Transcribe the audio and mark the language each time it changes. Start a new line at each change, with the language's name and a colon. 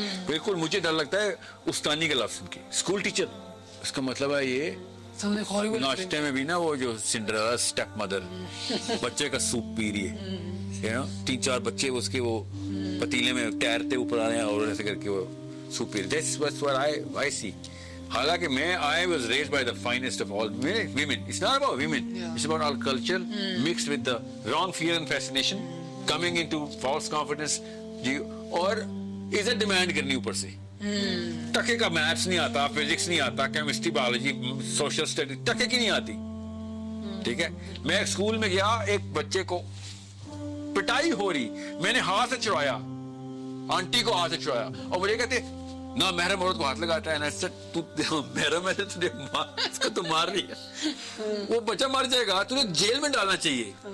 Urdu: بالکل مجھے ڈر لگتا ہے استانی کا لفظ کی, اسکول ٹیچر. اس کا مطلب ہے یہ ناشتے میں بھی نا وہ جو سنڈریلا اسٹیپ مدر بچے کا سوپ پی رہی ہے, 3-4 بچے اس کے وہ پتیلے میں تیرتے اوپر آ رہے ہیں اور ایسے کر کے وہ سوپ پی رہے.
English: That's what I see. حالانکہ I was raised by the finest of all women. It's not about women. It's about our culture mixed with the wrong fear and fascination coming into false confidence.
Urdu: اور عزت demand کرنی اوپر سے. ٹکے کا maths نہیں آتا, فزکس نہیں آتا, کیمسٹری, بایولوجی, سوشل اسٹڈی ٹکے کی نہیں آتی. ٹھیک ہے, میں ایک اسکول میں گیا, ایک بچے کو پٹائی ہو رہی, میں نے ہاتھ سے چھڑایا, آنٹی کو ہاتھ سے چھڑایا, اور مجھے کہتے نہ محرم عورت کو ہاتھ لگاتا ہے, تو محرم ہے تو اس کو تو مار رہی ہے, وہ بچہ مر جائے گا, تجھے جیل میں ڈالنا چاہیے.